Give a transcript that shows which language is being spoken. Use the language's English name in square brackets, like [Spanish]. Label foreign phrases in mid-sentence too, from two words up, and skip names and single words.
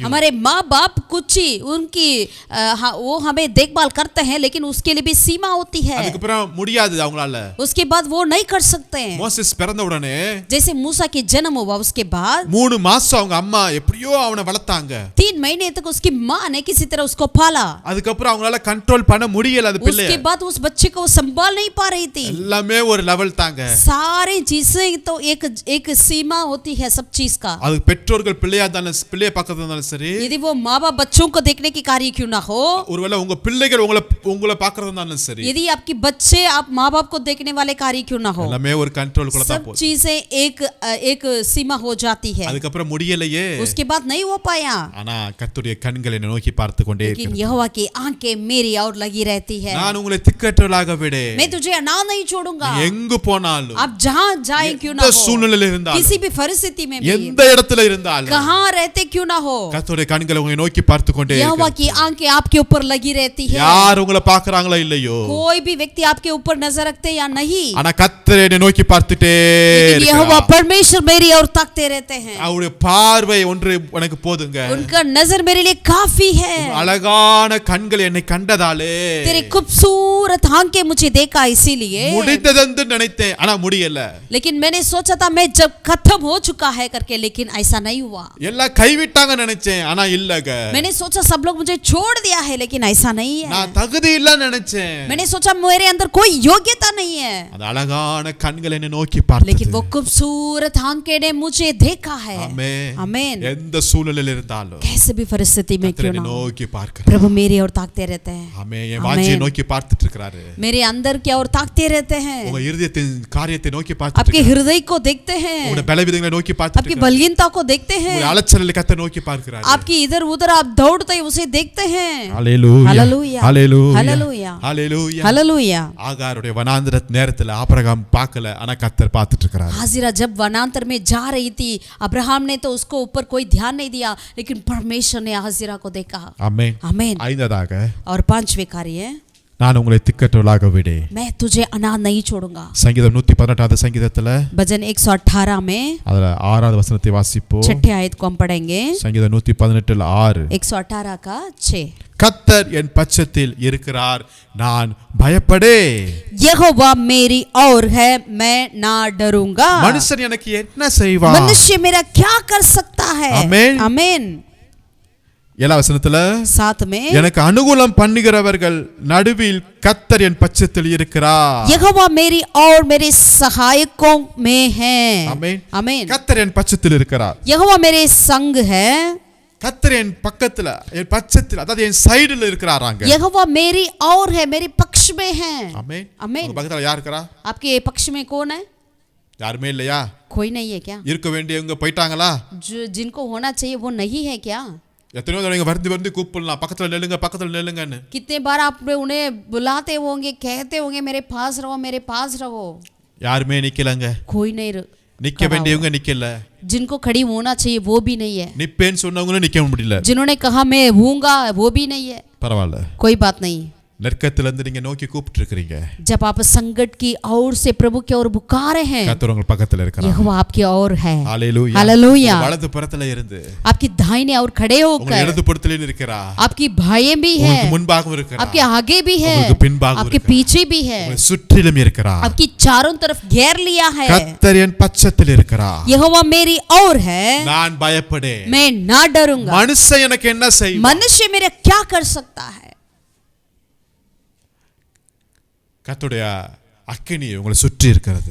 [Hindi] हमारे माँ बाप कुछ ही उनकी वो हमें देखभाल करते हैं, लेकिन उसके लिए भी सीमा होती है. [Tamil] அதுக்கு அப்புறம் முடியாது அவங்களால. [Hindi] उसके बाद वो नहीं कर सकते हैं. [Tamil] மோசேஸ் பிறந்த உடனே [Hindi] जैसे मूसा के जन्म हुआ उसके बाद [Tamil] 3 மாசம் அவங்க அம்மா எப்படியோ அவனை வளர்த்தாங்க. [Hindi] 3 महीने तक उसकी माँ ने किसी तरह उसको पाला. [Tamil] அதுக்கு அப்புறம் அவங்களால கண்ட்ரோல் பண்ண முடியல அது பிள்ளைய. [Hindi] उसके बाद उस बच्चे को संभाल नहीं पा रही थी. [Tamil] எல்லாமே ஒரு லெவல் தாங்க. [Hindi] सारे चीजें तो एक सीमा होती है सब चीज का. [Tamil] அது பெற்றோர்கள் பிள்ளையா இருந்தாலும் பிள்ளைய பக்கத்துல இருந்தாலும் சரி, [Hindi] यदि वो माँ बाप बच्चों को देखने की कार्य क्यों ना हो, [Tamil] ஒருவேளை உங்க பிள்ளைகள் உங்களை பார்க்கறதா இருந்தாலும் சரி, [Hindi] यदि आपकी बच्चे आप माँ बाप को देखने वाले कार्य क्यों ना हो, [Tamil] எல்லாமே ஒரு கண்ட்ரோல் குள்ள தான் [Hindi] सब [Tamil] போகுது. [Hindi] चीजें एक सीमा हो जाती है. [Tamil] அதுக்கு அப்புறம் முடியலையே. [Hindi] उसके बाद नहीं हो पाया. [Tamil] ஆனா கர்த்தருடைய கண்கள் என்னை நோக்கி பார்த்து கொண்டே [Hindi] लेकिन [Tamil] இருக்கிறது. [Hindi] यहोवा की आंखें मेरी और लगी रहती है. [Tamil] நான் உங்களை திக்கற்றவளாக விடேன். [Hindi] मैं तुझे अनाथ नहीं छोड़ूंगा. [Tamil] எங்கு போனாலும், [Hindi] आप जहाँ जाए क्यों ना [Tamil] எந்த [Hindi] हो, [Tamil] சூழ்நிலையில இருந்தாலும், [Hindi] किसी भी परिस्थिति में भी, [Tamil] எந்த இடத்துல இருந்தாலும், [Hindi] कहाँ रहते क्यों ना हो, [Tamil] கர்த்தருடைய கண்கள் உங்களை நோக்கி பார்த்து கொண்டே [Hindi] यहोवा [Tamil] இருக்கிறது. [Hindi] की आंखें आपके ऊपर लगी रहती है. [Tamil] யார் உங்களை பார்க்கறாங்களோ இல்லையோ, [Hindi] कोई भी व्यक्ति आपके ऊपर नजर रखते या नहीं, [Tamil] ஆனா கர்த்தர் என்னை நோக்கி பார்த்துட்டே [Hindi] लेकिन यहोवा [Tamil] இருக்கிறார். [Hindi] परमेश्वर मेरी और ताकते रहते हैं. [Tamil] அவருடைய பார்வை ஒன்று எனக்கு போதுங்க. [Hindi] उनका नजर मेरे लिए काफी है. [Tamil] அழகான கண்கள் என்னை கண்டதாலே [Hindi] तेरे खूबसूरत आंखें मुझे देखा, इसीलिए [Tamil] முடிந்ததென்று நினைத்தேன், ஆனா முடியல. [Hindi] लेकिन मैंने सोचा था मैं जब खत्म हो चुका है करके, लेकिन ऐसा नहीं हुआ. [Tamil] எல்லாம் கைவிட்டாங்க நினைச்சேன், ஆனா இல்லங்க. [Hindi] मैंने सोचा सब लोग मुझे छोड़ दिया है, लेकिन ऐसा नहीं है. [Tamil] நான் தகுதி இல்ல நினைச்சேன். [Hindi] मैंने सोचा मेरे अंदर कोई योग्यता नहीं है, [Tamil] அந்த அழகான கண்கள் என்னை நோக்கி பார்த்தது. [Hindi] लेकिन वो खूबसूरत आंखें ने मुझे देखा है. [Tamil] ஆமென். [Hindi] आमीन. [Tamil] எந்த சூழ்நிலையில் இருந்தாலும் [Hindi] कैसे भी परिस्थिति में [Tamil] கர்த்தர் [Hindi] क्यों [Tamil] என்னை [Hindi] ना हो, [Tamil] நோக்கி பார்க்கிறார். [Hindi] प्रभु मेरी ओर ताकते रहते हैं. [Tamil] ஆமென். என் வாஞ்சியை நோக்கி பார்த்துட்டு இருக்காரு. [Hindi] मेरे अंदर की ओर ताकते रहते हैं. [Tamil] உங்க இருதயத்தின் காரியத்தை நோக்கி பார்த்துட்டு [Hindi] आपके [Tamil] இருக்காரு. [Hindi] हृदय को देखते हैं, [Tamil] உங்க பலவீனங்களை நோக்கி பார்த்துட்டு [Hindi] आपकी [Tamil] இருக்காரு. [Hindi] बलहीनता को देखते हैं, [Tamil] உங்க அலச்சலை கர்த்தர் நோக்கி பார்க்கிறார். आपकी इधर उधर आप दौड़ते हैं उसे देखते हैं. ஹalleluya. ஹalleluya. ஹalleluya. ஹalleluya. ஹalleluya. [Hindi] हालेलुया. [Tamil] ஆகாருடைய வனாந்திர நேரத்துல ஆபிரகாம் பார்க்கல, ஆனா கர்த்தர் பார்த்துட்டு இருக்காரு. [Hindi] हाजिरा जब वनांतर में जा रही थी, अब्राहम ने तो उसको ऊपर कोई ध्यान नहीं दिया, लेकिन परमेश्वर ने हाजिरा को देखा. [Tamil] ஆமென். [Hindi] आमीन. [Tamil] ஐந்ததாக [Hindi] और पांचवे कार्य, [Tamil] நான் உங்களை திக்கற்றவளாக விடேன். [Hindi] मैं तुझे अनाथ नहीं छोड़ूंगा. [Tamil] சங்கீதம் 118வது சங்கீதத்துல [Hindi] भजन 118 में [Tamil] அதுல 6வது வசனத்தை வாசிப்போம். [Hindi] 6 आयत को हम पढ़ेंगे. [Tamil] சங்கீதம் 118ல் 6. [Hindi] 118 का 6. [Tamil] கர்த்தர் என் பட்சத்தில் இருக்கிறார், நான் பயப்படே. [Hindi] यहोवा मेरी ओर है, मैं ना डरूंगा. [Tamil] மனுஷன் எனக்கு என்ன செய்வான்? [Hindi] मनुष्य मेरा क्या कर सकता है? आमीन. आमीन. [Tamil] 7வது வசனத்துல [Hindi] 7 में [Tamil] எனக்கு அனுகூலம் பண்ணுகிறவர்கள் நடுவில் கர்த்தர் என் பட்சத்தில் இருக்கிறார். [Hindi] यहोवा मेरी और मेरे सहायकों में है. [Tamil] ஆமென். [Hindi] आमीन. [Tamil] கர்த்தர் என் பட்சத்தில் இருக்கிறார். [Hindi] यहोवा मेरे संग है. [Tamil] கர்த்தர் என் பக்கத்துல, என் பட்சத்தில், அதாவது என் சைடுல இருக்கிறாராங்க. [Hindi] यहोवा मेरी और है, मेरे पक्ष में है. [Tamil] ஆமென். [Hindi] आमीन. [Tamil] உங்க பக்கத்துல யார் இருக்கறா? [Hindi] आपके पक्ष में कौन है? [Tamil] யாருமே இல்லையா? [Hindi] कोई नहीं है क्या? [Tamil] இருக்க வேண்டியவங்க போயிட்டாங்களா? [Hindi] जिनको होना चाहिए वो नहीं है क्या? [Tamil] எத்தனையோ தடவை வருந்தி வருந்தி கூப்பிடலாம், பக்கத்துல நில்லுங்க பக்கத்துல நில்லுங்கன்னு. [Hindi] कितने बार आप उन्हें बुलाते होंगे, कहते होंगे मेरे पास रहो, मेरे पास रहो. [Tamil] யாருமே நிக்கலங்க. [Hindi] कोई नहीं [Tamil] நிக்க வேண்டியவங்க நிக்கல. [Hindi] जिनको खड़ी होना चाहिए वो भी नहीं है. [Tamil] நிப்பேன்னு சொன்னவங்களும் நிக்க முடியல. [Hindi] जिन्होंने कहा मैं हूँगा वो भी नहीं है. [Tamil] பரவாயில்ல. [Hindi] कोई बात नहीं. [Tamil] நெருக்கத்திலிருந்து நீங்க நோக்கி கூப்பிட்டு இருக்கீங்க. [Hindi] जब आप संकट की ओर से प्रभु की ओर पुकारे हैं, [Tamil] கர்த்தர் உங்க பக்கத்துல இருக்கிறார். [Hindi] यहोवा आपकी ओर है. [Tamil] ஹalleluya. [Hindi] हालेलुया. [Tamil] வலது புறத்துல இருந்து [Hindi] आपकी दाहिने ओर खड़े [Tamil] உங்க [Hindi] होकर [Tamil] இடது புறத்திலே இருக்கிறார். [Hindi] आपकी भाई भी है, [Tamil] உங்களுக்கு முன்பாகவும் இருக்கிறார். [Hindi] आपके आगे भी है, [Tamil] உங்களுக்கு பின்பாகவும் [Hindi] आपके [Tamil] இருக்கிறார். [Hindi] पीछे भी है, [Tamil] உங்களை சுற்றிலும் இருக்கிறார். [Hindi] आपकी चारों तरफ घेर लिया है. [Tamil] கர்த்தர் என் பட்சத்தில் இருக்கிறார். [Hindi] यहोवा मेरी ओर है, [Tamil] நான் பயப்படேன். [Hindi] मैं ना डरूंगा. [Tamil] மனுஷன் எனக்கு என்ன செய்வான்? [Hindi] मनुष्य मेरा क्या कर सकता है? [Tamil] கர்த்தருடைய அக்கினி உங்களை சுற்றி இருக்கிறது.